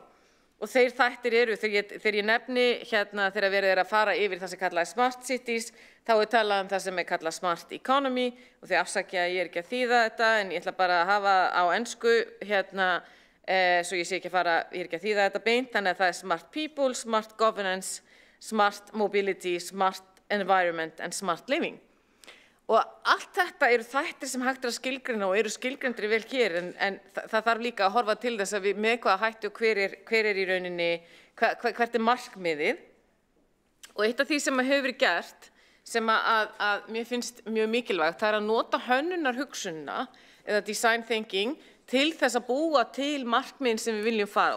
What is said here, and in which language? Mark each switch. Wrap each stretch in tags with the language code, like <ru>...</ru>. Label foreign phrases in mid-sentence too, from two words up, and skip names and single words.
<is>Og þeir þættir eru, þegar ég nefni þegar verið að fara yfir það sem kallað</is> <en>Smart Cities,</en> <is>þá talað um það sem kallað</is> <en>Smart Economy</en> <is>og þið afsakja að ég ekki að þýða þetta en ég ætla bara að hafa á ensku svo ég sé ekki að fara, ég ekki að þýða þetta beint, þannig að það</is> <en>Smart People, Smart Governance, Smart Mobility, Smart Environment and Smart Living.</en> <is>Og allt þetta eru þættir sem hægt að skilgreina og eru skilgreindir vel hér en það þarf líka að horfa til þess að við með hvaða hættu og hver í rauninni, hvert markmiðið. Og eitt af því sem hefur verið gert sem að mér finnst mjög mikilvægt, það að nota hönnunarhugsunina eða</is> <en>design thinking</en> <is>til þess að búa til markmiðin sem við viljum fara.</is>